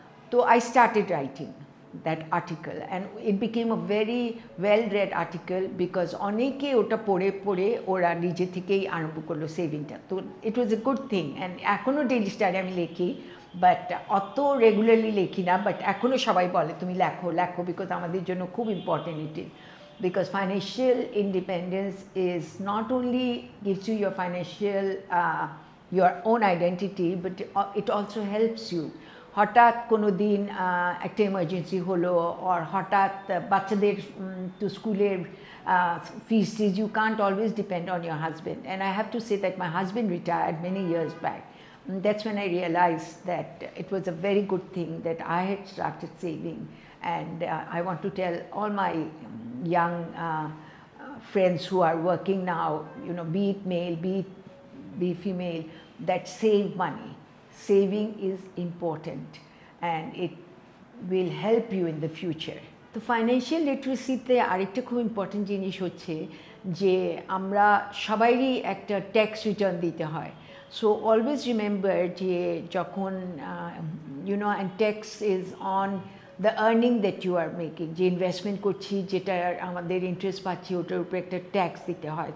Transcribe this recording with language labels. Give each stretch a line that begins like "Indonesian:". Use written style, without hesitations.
English: তো I started writing that article and it became a very well read article because
Bangla: অনেকে ওটা পড়ে পড়ে ওরা নিজে থেকেই আরম্ভ করলো সেভিংটা। তো
English: It was a good thing.
Bangla: অ্যান্ড এখনও ডেইলি স্টারে আমি লিখি, বাট অত রেগুলারলি লিখি না, বাট এখনও সবাই বলে তুমি লেখো লেখো, বিকজ আমাদের জন্য খুব important it is.
English: Because financial independence is not only gives you your financial your own identity, but it also helps you.
Bangla: হঠাৎ কোনো দিন একটা এমার্জেন্সি হলো, আর হঠাৎ বাচ্চাদের তো স্কুলের ফিস টিজ,
English: You can't always depend on your husband. And I have to say that my husband retired many years back. That's when I realized that it was a very good thing that I had started saving. And I want to tell all my young friends who are working now, you know, be it male, be female, that save money. Saving is important and it will help you in the future.
Bangla: তো financial লিটারেসিতে আরেকটা খুব important জিনিস হচ্ছে যে আমরা সবাইরই একটা tax return দিতে হয়। সো অলওয়েজ রিমেম্বার যে যখন
English: and tax is on the earning that you are making,
Bangla: যে ইনভেস্টমেন্ট করছি যেটা আমাদের ইন্টারেস্ট পাচ্ছি ওটার উপরে একটা ট্যাক্স দিতে হয়।